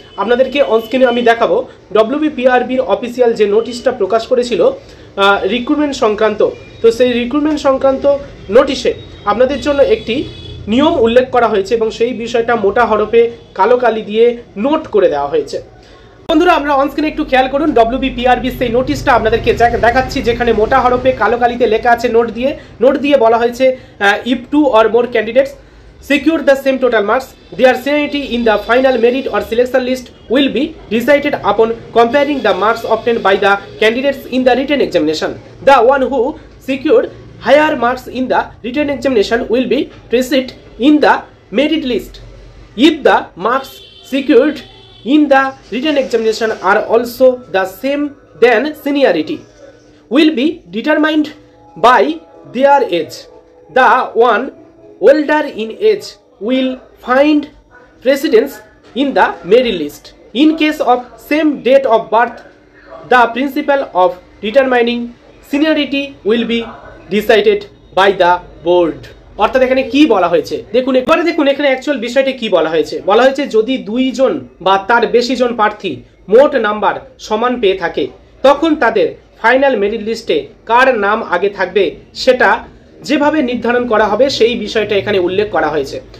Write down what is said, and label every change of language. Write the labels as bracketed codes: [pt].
[bn] আপনাদেরকে অনস্ক্রিনে আমি দেখাবো। WBPRBর অফিসিয়াল যে নোটিশটা প্রকাশ করেছিল রিক্রুটমেন্ট সংক্রান্ত, তো সেই রিক্রুটমেন্ট সংক্রান্ত নোটিশে আপনাদের জন্য একটি নিয়ম উল্লেখ করা হয়েছে এবং সেই বিষয়টা মোটা হরফে কালো কালি দিয়ে নোট করে দেওয়া হয়েছে। বন্ধুরা, আমরা অনস্ক্রিনে একটু খেয়াল করুন। WBPRB সেই নোটিশটা আপনাদেরকে দেখাচ্ছি, যেখানে মোটা হরফে কালো কালিতে লেখা আছে নোট দিয়ে বলা হয়েছে, [en] If 2 or more candidates secure the same total marks, their seniority in the final merit or selection list will be decided upon comparing the marks obtained by the candidates in the written examination. The one who secured higher marks in the written examination will be placed in the merit list. If the marks secured in the written examination are also the same, then seniority will be determined by their age. The one older in age will find precedence in the merit list. In case of same date of birth, the principle of determining seniority will be decided by the board. [bn] অর্থাৎ এখানে কি বলা হয়েছে দেখুন, এবারে দেখুন এখানে actual বিষয়টা কি বলা হয়েছে। যদি দুইজন বা তার বেশি জন প্রার্থী মোট নাম্বার সমান পেয়ে থাকে, তখন তাদের ফাইনাল মেরিট লিস্টে কার নাম আগে থাকবে সেটা যেভাবে নির্ধারণ করা হবে সেই বিষয়টা এখানে উল্লেখ করা হয়েছে।